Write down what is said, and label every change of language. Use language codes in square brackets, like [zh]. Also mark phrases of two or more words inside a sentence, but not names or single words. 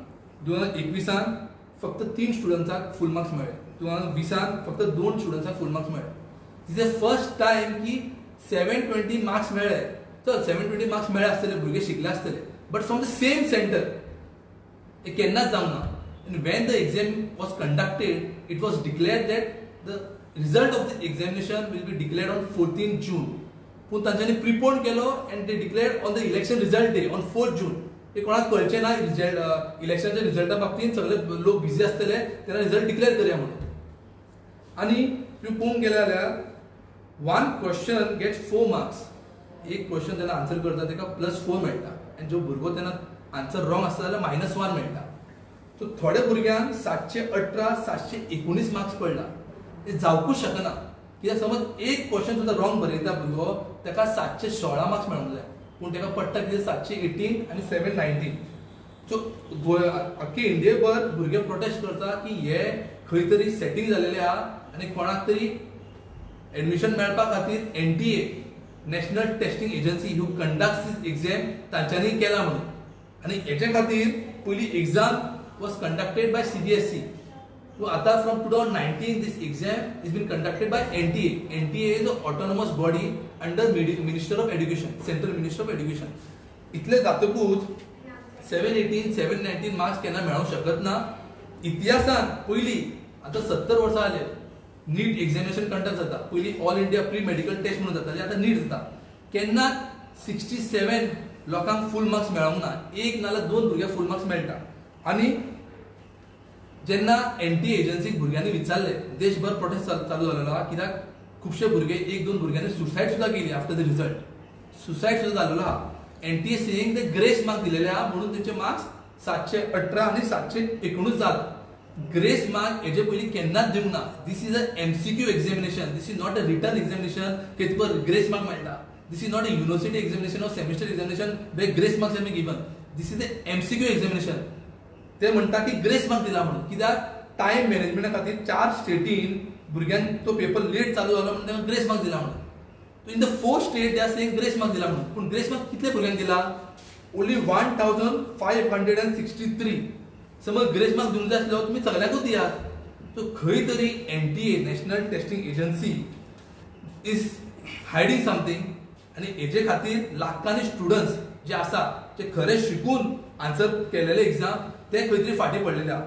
[kok] 2021 फक्त 3 स्टुडंट्सांक [en] full marks [kok] मेळ्ळे. 2020 फक्त 2 स्टुडंट्सांक [en] full marks [kok] मेळ्ळे. [en] is the first time [kok] की 720 मार्क्स मेळ्ळे. चल 720 मार्क्स मेळ्ळे आसतले, भुरगे शिकले आसतले, [en] but from the same centre. [kok] हे केन्नाच जावं ना. [en] And when the exam was conducted, it was declared that the result of the examination will be declared on 14th June. [kok] पूण तांच्यांनी प्रिपोन केलो [en] and they declared on the election result day on 4th June. [kok] हे कोणाक कळचें ना रिजल्ट, इलेक्शनच्या रिजल्टा बाबतींत सगळे लोक बिझी आसतले तेन्ना [en] result declare [kok] करया म्हणून. आनी तुम्ही पळोवंक गेले जाल्यार [en] one question gets 4 marks. [kok] एक क्वेश्चन जेन्ना आन्सर करता ताका +4 मेळटा आनी जो भुरगो तेन्ना [en] answer wrong [kok] आसता जाल्यार -1 मेळटा. सो थोड्या भुरग्यांक 718, 719 मार्क्स पडला. हे जावकूच शकना. कित्याक समज एक क्वेश्चन सुद्दां रॉंग बरयता भुरगो ताका 716 मार्क्स मेळोंक जाय, पूण ताका पडटा कितें 718 आनी 719. सो अख्खे इंडियेभर भुरगे प्रोटेस्ट करता की हे खंय तरी सेटिंग जालेलें आहा आनी कोणाक तरी एडमिशन मेळपा खातीर [en] NTA National Testing Agency who conducts this exam [kok] तांच्यांनी केला म्हणून. आनी हेचे खातीर पयली [en] एग्जाम was conducted by CBSE. So आता from 2019 this exam is been conducted by NTA. NTA is an autonomous body under Minister of Education, Central Minister of Education. [kok] इतले जातकूच 718, 719 मार्क्स केन्ना मेळोंक शकत ना. इतिहासान पयली आता 70 वर्सां जाले नीट [en] examination conduct [kok] जाता. पयली ऑल इंडिया प्री मेडिकल टेस्ट म्हणून जाताली, आता नीट जाता. केन्ना 67 लोकांक फुल मार्क्स मेळोंक ना. एक नाल्यार 2 भुरग्यांक फुल मार्क्स मेळटा. आणि जेन्ना NTA एजन्सीक भुरग्यांनी विचारले, देशभर प्रोटेस्ट चालू जालेलो आहा, कित्याक खुबशे भुरगे 1-2 भुरग्यांनी सुसायड सुद्दां केली [en] after the result. [kok] सुसायड सुद्दां जालेलो आहा. NTA सेयिंग ते [en] grace mark [kok] दिलेले आहा म्हणून तेंचे मार्क्स 718 आनी 719 जाला. [en] grace mark [kok] हेजे पयलीं केन्नाच दिवंक ना. [en] This is a MCQ examination. This is not a written examination [kok] की तुका [en] grace mark मेळटा. This is not a university examination or semester examination where grace marks are given. This is a MCQ examination. [kok] ते म्हणटा की [en] grace mark [kok] दिला म्हणून. कित्याक टायम मॅनेजमेंटा खातीर 4 स्टेटीन भुरग्यांक तो पेपर लेट चालू जालो म्हणून तांकां [en] grace mark [kok] दिला म्हणून. [en] So in the 4th state they are saying grace mark [kok] दिला म्हणून. पूण [en] grace mark [kok] कितले भुरग्यांक दिला? [en] ओन्ली 1563. [kok] समज [en] grace mark [kok] दिवंक जाय आसलो तुमी सगळ्यांकूच दियात. सो खंय तरी [en] NTA National Testing Agency is hiding something. [kok] आनी हेजे खातीर लाखांनी स्टुडंट्स जे आसा जे खरे शिकून आन्सर केलेले एग्जाम ते खंय तरी फाटी पडलेले आहा.